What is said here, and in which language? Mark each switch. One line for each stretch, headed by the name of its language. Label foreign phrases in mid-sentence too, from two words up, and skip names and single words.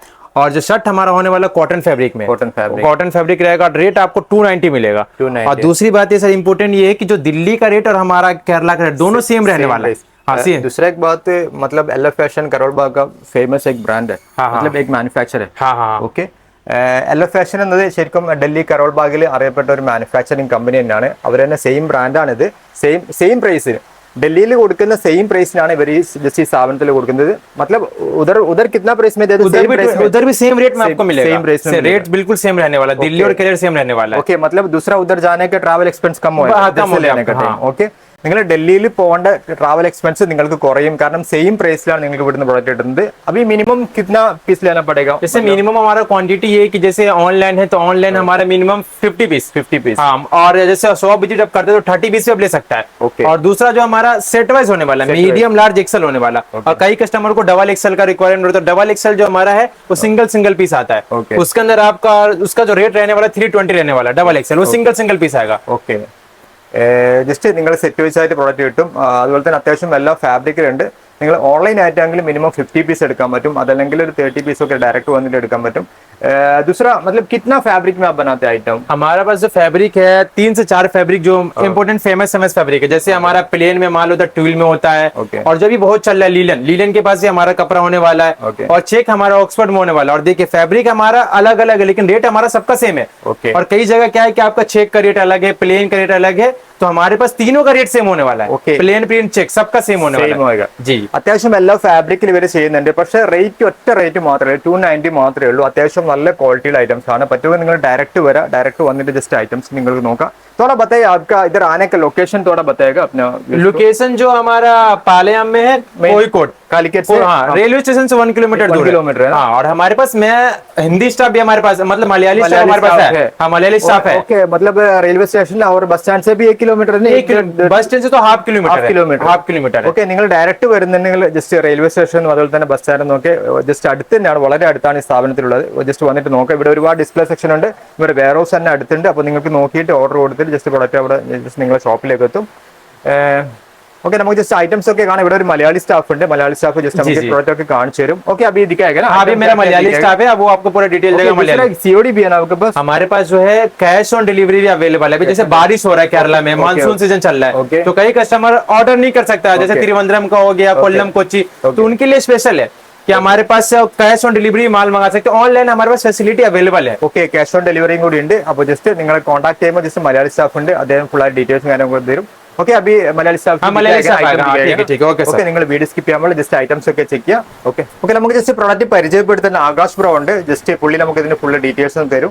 Hindi: और जो शर्ट हमारा होने वाला
English: cotton fabric
Hindi: में,
English: cotton fabric
Hindi: रहेगा। रेट आपको 290 मिलेगा। और दूसरी बात ये सर इम्पोर्टेंट ये है कि जो दिल्ली का रेट और हमारा केरला का रेट दोनों सेम रहने वाला है। दूसरा एक बात मतलब LF फैशन करोड़बाग का फेमस एक ब्रांड है, मतलब एक मैन्युफैक्चर है।
Malayalam: ओके, LF ഫാഷൻ എന്നത് ശരിക്കും ഡൽഹി കരോൾ ബാഗിൽ അറിയപ്പെട്ട ഒരു മാനുഫാക്ചറിംഗ് കമ്പനി തന്നെയാണ്. അവർ തന്നെ സെയിം ബ്രാൻഡാണിത്.
English: same price
Malayalam: ഡൽഹിയിൽ കൊടുക്കുന്ന
English: same price
Malayalam: ഇവർ ഈ സ്ഥാപനത്തിൽ കൊടുക്കുന്നത്.
Hindi: मतलब उधर कितना प्राइस में देते हैं? उधर भी सेम रेट में आपको मिलेगा। सेम प्राइस में रेट बिल्कुल सेम रहने वाला है। दिल्ली और केरल सेम रहने वाला है। ओके, मतलब दूसरा उधर जाने का
English: travel expense
Hindi: कम होगा। ओके,
Malayalam: നിങ്ങൾ ഡൽഹിയിൽ പോകേണ്ട
English: travel expense
Malayalam: നിങ്ങൾക്ക് കുറയും. കാരണം
English: same price
Malayalam: നിങ്ങൾക്ക് ഇവിടുന്ന് प्रोडक्ट കിട്ടുന്നത്.
Hindi: अभी मिनिमम कितना पीस लेना पड़ेगा? जैसे मिनिमम हमारा क्वांटिटी ये कि जैसे ऑनलाइन है तो ऑनलाइन हमारा मिनिमम 50 पीस। हाँ, और जैसे 100 विजिट आप करते हैं तो 30 पीस आप ले सकता है। और दूसरा जो हमारा सेट वाइज होने वाला है,
English: medium large XL
Hindi: होने वाला। और कई कस्टमर को
English: double XL
Hindi: का रिक्वायरमेंट होता है।
English: double XL
Hindi: जो हमारा है वो
English: single piece
Hindi: आता है। उसके अंदर आपका उसका जो रेट रहने वाला 320 रहने वाला
English: double XL,
Hindi: वो
English: single piece
Hindi: आएगा। ओके,
Malayalam: ജസ്റ്റ് നിങ്ങൾ സെറ്റ് വെച്ചായിട്ട് പ്രോഡക്റ്റ് കിട്ടും. അതുപോലെ തന്നെ അത്യാവശ്യം എല്ലാ ഫാബ്രിക്കിലുണ്ട്. നിങ്ങൾ ഓൺലൈൻ ആയിട്ടാണെങ്കിൽ മിനിമം 50 പീസ് എടുക്കാൻ പറ്റും. അതല്ലെങ്കിൽ ഒരു 30 പീസ് ഒക്കെ ഡയറക്റ്റ് വന്നിട്ട് എടുക്കാൻ പറ്റും.
Hindi: दूसरा मतलब कितना फैब्रिक में आप बनाते हैं आइटम? हमारे पास जो फैब्रिक है 3 से 4 फैब्रिक जो इम्पोर्टेंट फेमस फैब्रिक है। जैसे हमारा प्लेन में माल होता है, ट्विल में होता है। और जो भी बहुत चल रहा है लीलन के पास भी हमारा कपड़ा होने वाला है। और चेक हमारा ऑक्सफोर्ड में होने वाला है। और देखिए फैब्रिक हमारा अलग अलग है लेकिन रेट हमारा सबका सेम है। और कई जगह क्या है कि आपका चेक का रेट अलग है, प्लेन का रेट अलग है, तो हमारे पास तीनों का रेट सेम होने वाला है।
English: plain print check
Hindi: सबका सेम होने वाला है जी।
Malayalam: അത്യാവശ്യം എല്ലാ ഫാബ്രിക്കിൽ ഇവർ ചെയ്യുന്നുണ്ട്. പക്ഷേ റേറ്റ് ഒറ്റ റേറ്റ് മാത്രമേ 290 മാത്രമേ ഉള്ളൂ. അത്യാവശ്യം നല്ല
English: quality items
Malayalam: ആണ്. പറ്റുമെങ്കിൽ നിങ്ങൾ ഡയറക്റ്റ് വരാം, ഡയറക്റ്റ് വന്നിട്ട്
English: just items
Malayalam: നിങ്ങൾക്ക് നോക്കാം.
Hindi: थोड़ा बताइए आपका इधर आने का लोकेशन थोड़ा बताएगा अपना. लोकेशन जो हमारा पालेयम में है कोईकोट कालिकट से. हाँ,
English: railway station
Hindi: से 1 किलोमीटर दूर किलोमीटर. हाँ, और हमारे पास मैं हिंदी स्टाफ भी हमारे पास, मतलब मलयाली स्टाफ हमारे पास है. हाँ, मलयाली स्टाफ है. ओके, मतलब
English: railway station
Hindi: और
English: bus stand
Hindi: से भी 1 किलोमीटर नहीं,
English: bus stand
Hindi: से तो
English: half kilometer.
Malayalam: ഓക്കെ, നിങ്ങൾ ഡയറക്റ്റ് വരുന്നുണ്ടെങ്കിൽ
English: just railway station
Malayalam: അതുപോലെ തന്നെ
English: bus stand
Malayalam: ഒക്കെ ജസ്റ്റ് അടുത്ത് തന്നെയാണ്, വളരെ അടുത്താണ് ഈ സ്ഥാപനത്തിലുള്ളത്. ജസ്റ്റ് വന്നിട്ട് നോക്കാം. ഇവിടെ ഒരുപാട്
English: display section
Malayalam: ഉണ്ട്, ഇവിടെ
English: warehouse
Malayalam: തന്നെ അടുത്തുണ്ട്. അപ്പോൾ നിങ്ങൾക്ക് നോക്കിയിട്ട് ഓർഡർ കൊടുത്തിട്ട്
English: just product
Malayalam: അവിടെ ജസ്റ്റ് നിങ്ങളുടെ ഷോപ്പിലേക്ക് എത്തും. ഓക്കെ, നമുക്ക്
English: just items
Malayalam: ഒക്കെ കാണാം. ഇവിടെ ഒരു മലയാളി സ്റ്റാഫ് ഉണ്ട്, മലയാളി സ്റ്റാഫ് ജസ്റ്റ് നമുക്ക് പ്രോഡക്റ്റ് ഒക്കെ കാണിച്ചു തരും.
Hindi: ओके, अभी दिखाएगा ना. अभी मेरा मलयाली स्टाफ है, वो आपको पूरा डिटेल देगा. मलयाली सीओडी भी है ना आपके पास? हमारे पास जो है
English: cash on delivery
Hindi: भी अवेलेबल है. अभी जैसे बारिश हो रहा है केरला में,
English: monsoon season
Hindi: चल रहा है, तो कई कस्टमर ऑर्डर नहीं कर सकता, जैसे तिरुवनंतपुरम का हो गया, कोल्लम, कोच्चि, तो उनके लिए स्पेशल है कि हमारे पास
English: cash on delivery
Hindi: माल मंगा सकते हैं. ऑनलाइन हमारे पास
English: facility available
Hindi: है.
Malayalam: ഓക്കെ,
English: cash on delivery
Malayalam: കൂടി ഉണ്ട്. അപ്പോൾ ജസ്റ്റ് നിങ്ങളെ കോൺടാക്ട് ചെയ്യുമ്പോൾ ജസ്റ്റ് മലയാളി സ്റ്റാഫ് ഉണ്ട്, അദ്ദേഹം ഫുൾ ആയിട്ട്
English: details
Malayalam: തരും. ഓക്കെ, അഭി മലയാളി സ്റ്റാഫ് ഓക്കെ, നിങ്ങൾ
English: video skip
Malayalam: ചെയ്യാൻ
English: just items
Malayalam: ഒക്കെ ചെക്ക് ചെയ്യാം. ഓക്കെ, നമുക്ക്
English: just product
Malayalam: പരിചയപ്പെടുത്തുന്ന ആകാശ് ബ്രോ ഉണ്ട്. ജസ്റ്റ് പുള്ളി നമുക്ക് ഇതിന്റെ
English: full details
Malayalam: തരും.